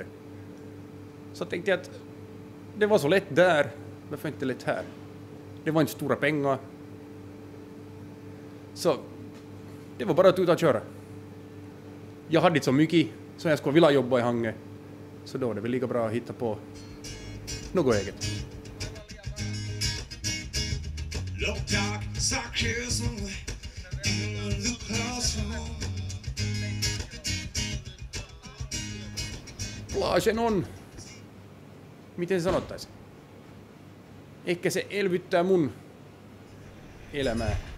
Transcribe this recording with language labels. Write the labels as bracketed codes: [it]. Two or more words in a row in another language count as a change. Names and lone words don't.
[sv] Så tänkte jag att det var så lätt där, varför inte lätt här? Det var inte stora pengar. Så det var bara att ut och köra. Jag hade inte så mycket som jag skulle vilja jobba i Hange, så då är det väl lika bra att hitta på något eget. [fi] Plagen on, miten sanottaisiin, ehkä se elvyttää mun elämää.